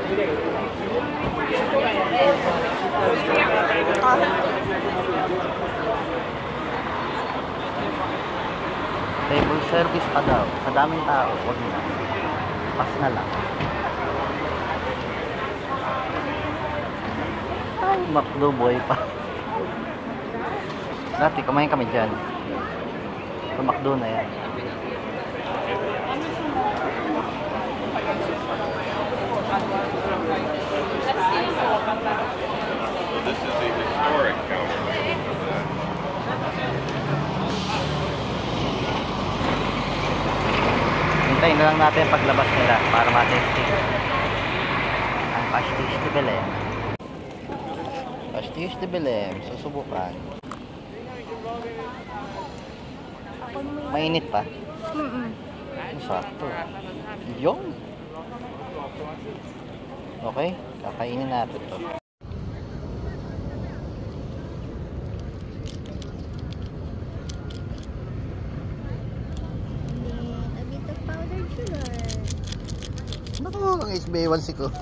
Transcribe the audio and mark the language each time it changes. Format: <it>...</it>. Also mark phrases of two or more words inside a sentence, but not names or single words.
<en>Table service</en> <tl>pa daw. Sa daming tao, wag na. Pas na lang. Ay, McDo boy pa. Dati, kumain kami dyan. Sa McDo na yan.</tl> <en>This is a historic counter.</en> <tl>Hintayin na lang natin paglabas nila para matesting ang pastis de Belen. Pastis de Belen, susubukan. Mainit pa? Sakto. Yung. Okay, kakainin natin to.</tl> <en>A bit of powdered sugar.</en> <tl>Naku, ang SB1C ko.</tl>